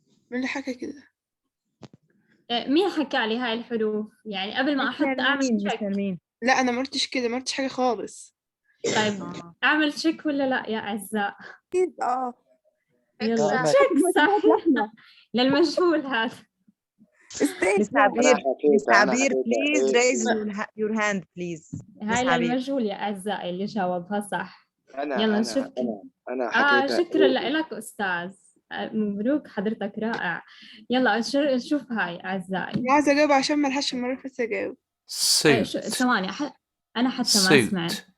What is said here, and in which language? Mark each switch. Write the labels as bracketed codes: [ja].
[ar] مين اللي حكى كده؟ مين حكى لي هاي الحروف؟ يعني قبل ما احط اعمل تشيك. لا أنا ما قلتش كده، ما قلتش حاجة خالص. طيب اعمل تشيك ولا لا يا اعزاء؟ يلا تمام. تشيك صح. للمجهول هذا. [en] Miss عبير please raise your hand please. [ar] هاي للمجهول يا اعزائي اللي جاوبها صح. يلا أنا نشوف. أنا حكيتها. شكرا لك استاذ، مبروك حضرتك رائع. يلا شوف هاي اعزائي. عايزة أجاوب عشان ما لحقش المرة اللي فاتت أجاوب. [en] suit, [ar] ثواني انا حتى ما سمعت.